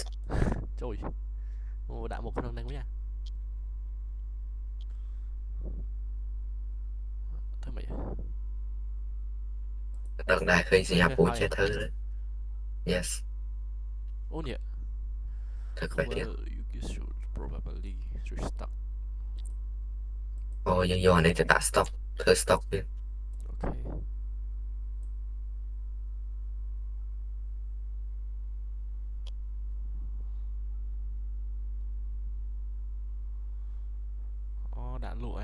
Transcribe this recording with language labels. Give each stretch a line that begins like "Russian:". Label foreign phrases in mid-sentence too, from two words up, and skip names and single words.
Khmer: ជួយអូដាក់មកក្នុងហ្នឹងវិញធ្វើម៉េច ដឹងដែរឃើញសញ្ញាពូចេះធ្វើ yes អូនេះ ធ្វើខ្វះទៀត
English: you should probably restock
Khmer: អូយើងយកអានេះទៅដាក់ stock ធ្វើ stock ទៀត អូខេអូដាក់លក់ហ៎